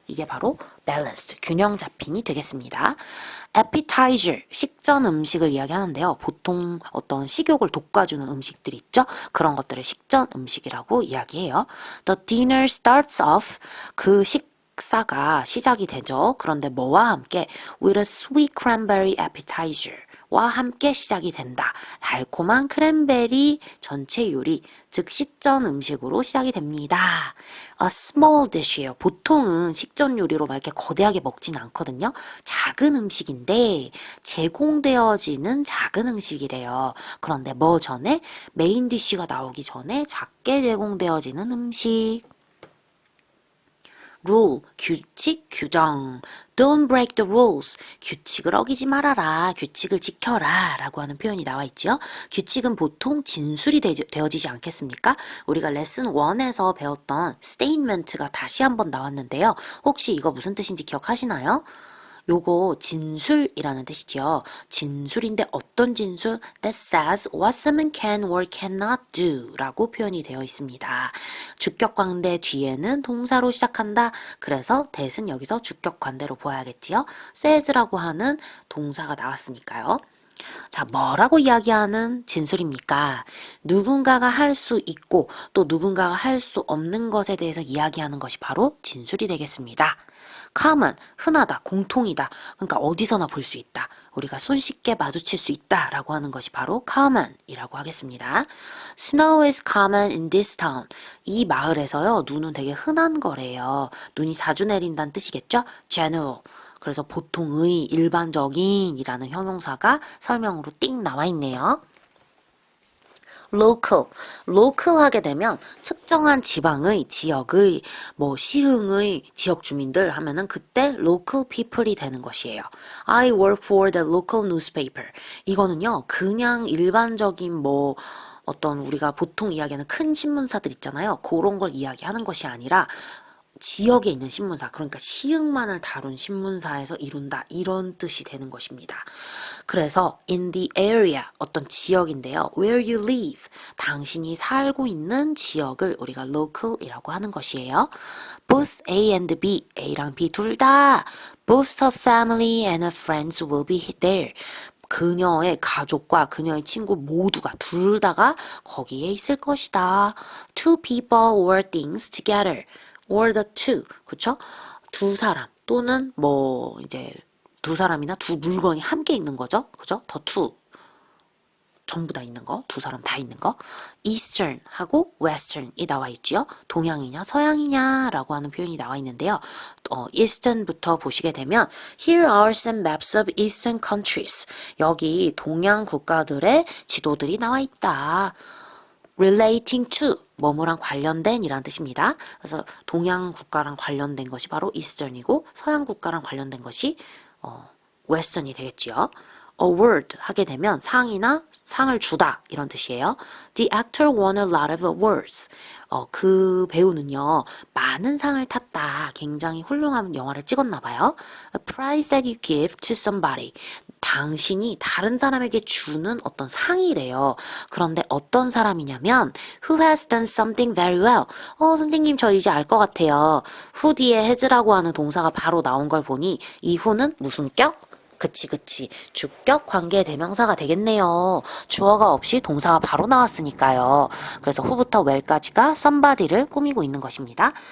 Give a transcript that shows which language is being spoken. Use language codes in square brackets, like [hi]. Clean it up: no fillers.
[ko] 이게 바로 balanced, 균형 잡힌이 되겠습니다. appetizer, 식전 음식을 이야기하는데요. 보통 어떤 식욕을 돋궈주는 음식들이 있죠? 그런 것들을 식전 음식이라고 이야기해요. [en] The dinner starts off, [ko] 그 식사가 시작이 되죠. 그런데 뭐와 함께 [en] with a sweet cranberry appetizer, [ko] 함께 시작이 된다. 달콤한 크랜베리 전체 요리, 즉 식전 음식으로 시작이 됩니다. [en] A small dish예요. [ko] 보통은 식전 요리로 막 이렇게 거대하게 먹진 않거든요. 작은 음식인데 제공되어지는 작은 음식이래요. 그런데 뭐 전에 메인 디쉬가 나오기 전에 작게 제공되어지는 음식. [en] rule, [ko] 규칙, 규정. [en] Don't break the rules. [ko] 규칙을 어기지 말아라. 규칙을 지켜라. 라고 하는 표현이 나와 있죠. 규칙은 보통 진술이 되어지지 않겠습니까? 우리가 레슨 1에서 배웠던 statement가 다시 한번 나왔는데요. 혹시 이거 무슨 뜻인지 기억하시나요? 요거 진술이라는 뜻이죠. 진술인데 어떤 진술? [en] That says what someone can or cannot do [ko] 라고 표현이 되어 있습니다. 주격관대 뒤에는 동사로 시작한다. 그래서 that은 여기서 주격관대로 보아야겠지요. says라고 하는 동사가 나왔으니까요. 자, 뭐라고 이야기하는 진술입니까? 누군가가 할 수 있고 또 누군가가 할 수 없는 것에 대해서 이야기하는 것이 바로 진술이 되겠습니다. common, 흔하다, 공통이다. 그러니까 어디서나 볼 수 있다. 우리가 손쉽게 마주칠 수 있다 라고 하는 것이 바로 common 이라고 하겠습니다. [en] Snow is common in this town. [ko] 이 마을에서요, 눈은 되게 흔한 거래요. 눈이 자주 내린다는 뜻이겠죠? [en] general. [ko] 그래서 보통의, 일반적인 이라는 형용사가 설명으로 띵 나와 있네요. local, local 하게 되면 특정한 지방의, 지역의, 시흥의 지역 주민들 하면은 그때 local people이 되는 것이에요. [en] I work for the local newspaper. [ko] 이거는요, 그냥 일반적인 어떤 우리가 보통 이야기하는 큰 신문사들 있잖아요. 그런 걸 이야기하는 것이 아니라 지역에 있는 신문사, 그러니까 시흥만을 다룬 신문사에서 이룬다, 이런 뜻이 되는 것입니다. 그래서 [en] in the area, [ko] 어떤 지역인데요. [en] where you live, [ko] 당신이 살고 있는 지역을 우리가 local이라고 하는 것이에요. [en] both A and B, [ko] A랑 B 둘 다 [en] both her family and her friends will be there. [ko] 그녀의 가족과 그녀의 친구 모두가 둘 다가 거기에 있을 것이다. [en] Two people or things together. or the two, 그쵸? [ko] 두 사람 또는 이제 두 사람이나 두 물건이 함께 있는 거죠, 그죠? the two 전부 다 있는 거, 두 사람 다 있는 거. Eastern 하고 Western이 나와 있죠. 동양이냐 서양이냐라고 하는 표현이 나와 있는데요. Eastern부터 보시게 되면 [en] Here are some maps of Eastern countries. [ko] 여기 동양 국가들의 지도들이 나와 있다. relating to, 뭐뭐랑 관련된 이란 뜻입니다. 그래서 동양 국가랑 관련된 것이 바로 eastern이고 서양 국가랑 관련된 것이 western이 되겠지요. award 하게 되면 상이나 상을 주다 이런 뜻이에요. [en] The actor won a lot of awards. [ko] 그 배우는요, 많은 상을 탔다. 굉장히 훌륭한 영화를 찍었나 봐요. [en] A prize that you give to somebody. [ko] 당신이 다른 사람에게 주는 어떤 상이래요. 그런데 어떤 사람이냐면 [en] who has done something very well. [ko] 선생님 저 이제 알 것 같아요. who 뒤에 has라고 하는 동사가 바로 나온 걸 보니 이 who는 무슨 격? 그치. 주격 관계 대명사가 되겠네요. 주어가 없이 동사가 바로 나왔으니까요. 그래서 who부터 well까지가 somebody를 꾸미고 있는 것입니다.